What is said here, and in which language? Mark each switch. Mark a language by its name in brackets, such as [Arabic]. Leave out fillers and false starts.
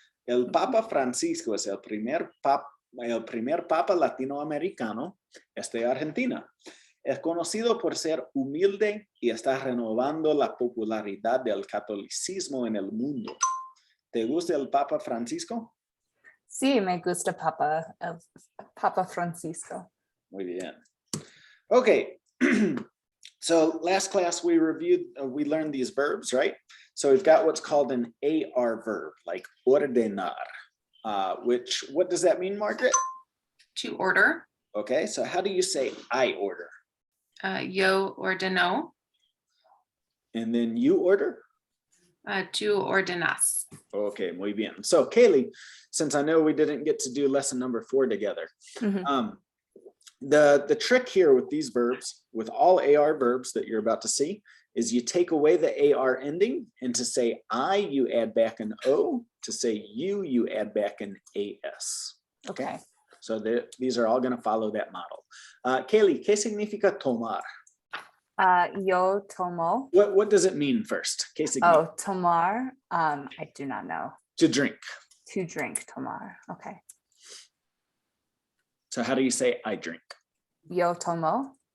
[Spanish] El Papa Francisco es el primer papa latinoamericano de Argentina. Es conocido por ser humilde y está renovando la popularidad del catolicismo en el mundo. ¿Te gusta el Papa Francisco? Sí, me gusta Papa Francisco. Muy bien. Okay. [English] So last class we reviewed, we learned these verbs, right? So we've got what's called an AR verb, like ordenar, what does that mean, Margaret? To order. Okay, so how do you say I order? [Spanish] Yo ordeno. [English] And then you order? [Spanish] Tú ordenas. Okay, muy bien. [English] So Kaylee, since I know we didn't get to do lesson number 4 together, the trick here with these verbs, with all AR verbs that you're about to see, is you take away the AR ending, and to say I, you add back an O. To say you add back an AS. Okay. So these are all going to follow that model. [Spanish] Kaylee, ¿qué significa tomar? Yo tomo. [English] What does it mean first? [Spanish] ¿Qué significa? [English] Oh, tomar. I do not know. To drink. To drink, tomar. Okay. So how do you say I drink? [Spanish] Yo tomo.